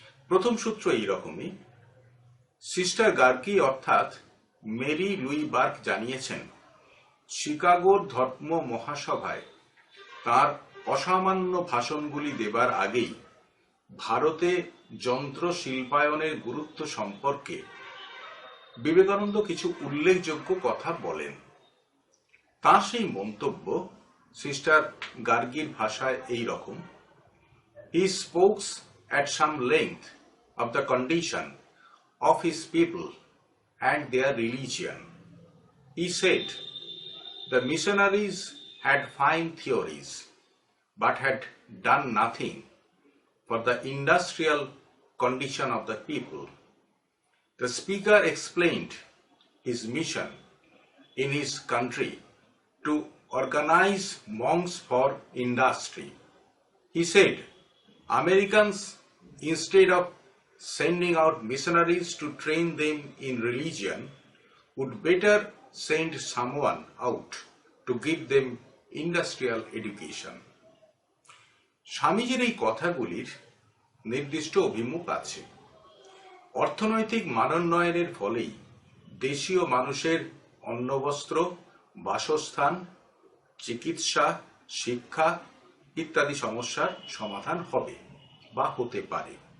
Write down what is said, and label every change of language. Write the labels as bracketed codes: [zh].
[bn] প্রথম সূত্র এইরকমই। সিস্টার গার্গি অর্থাৎ মেরি লুই বার্গ জানিয়েছেন, শিকাগোর ধর্ম মহাসভায় তার অসামান্য ভাষণগুলি দেবার আগেই ভারতে যন্ত্র শিল্পায়নের গুরুত্ব সম্পর্কে বিবেকানন্দ কিছু উল্লেখযোগ্য কথা বলেন। তার সেই মন্তব্য সিস্টার গার্গির ভাষায় এই রকম: [en] He spoke at some length of the condition of his people and their religion. He said, the missionaries had fine theories, but had done nothing for the industrial condition of the people. The speaker explained his mission in his country to organize monks for industry. He said, Americans, instead of sending out missionaries to train them in religion, would better send someone out to give them industrial education. [bn] স্বামীজির এই কথাগুলির নির্দিষ্ট অভিমুখ আছে। অর্থনৈতিক মানোন্নয়নের ফলেই দেশীয় মানুষের অন্নবস্ত্র, বাসস্থান, চিকিৎসা, শিক্ষা ইত্যাদি সমস্যার সমাধান হবে বা হতে পারে।